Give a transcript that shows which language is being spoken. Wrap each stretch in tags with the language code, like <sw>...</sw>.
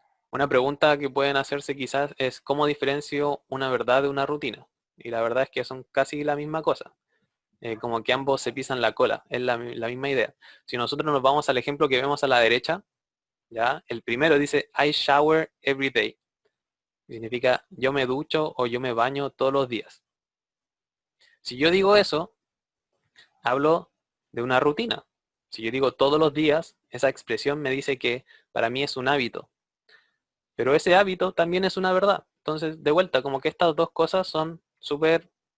<es>Una pregunta que pueden hacerse quizás es ¿cómo diferencio una verdad de una rutina? Y la verdad es que son casi la misma cosa. Como que ambos se pisan la cola, es la misma idea. Si nosotros nos vamos al ejemplo que vemos a la derecha, ¿ya? El primero dice</es> <en>I shower every day.</en> <es>Significa yo me ducho o yo me baño todos los días. Si yo digo eso, hablo de una rutina. Si yo digo todos los días, esa expresión me dice que para mí es un hábito. Pero ese hábito también es una verdad. Entonces, de vuelta, como que estas dos cosas son súper...</es>